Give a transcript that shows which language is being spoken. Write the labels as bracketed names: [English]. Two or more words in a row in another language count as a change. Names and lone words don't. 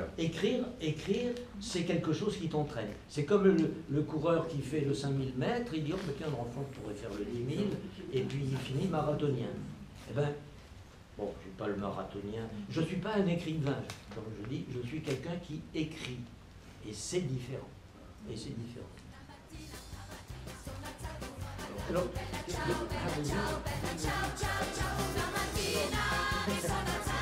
[French] Écrire, c'est quelque chose qui t'entraîne. C'est comme le coureur qui fait le 5000 mètres, il dit, oh, tiens, l'enfant pourrait faire le 10 000, et puis il finit marathonien. Eh bien, bon, je ne suis pas le marathonien, je ne suis pas un écrivain, comme je dis, je suis quelqu'un qui écrit. Et c'est différent. Et c'est différent. Alors, [Italian] Ciao, bella ciao, ciao, ciao, la mattina mi sono